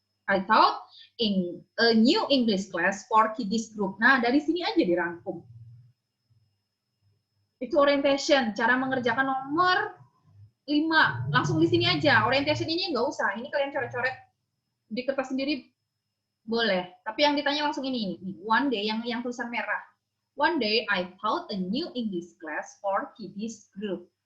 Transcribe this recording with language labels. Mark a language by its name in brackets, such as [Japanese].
[English] I thought in a new English class for Kiddies group. [Indonesian] Nah, dari sini aja dirangkum. Itu orientation, cara mengerjakan nomor 5. Langsung di sini aja. Orientation ini nggak usah. Ini kalian coret-coret di kertas sendiri boleh. Tapi yang ditanya langsung ini. [English] One day, [Indonesian] yang tulisan merah. [English] One day, I taught a new English class for Kiddies group.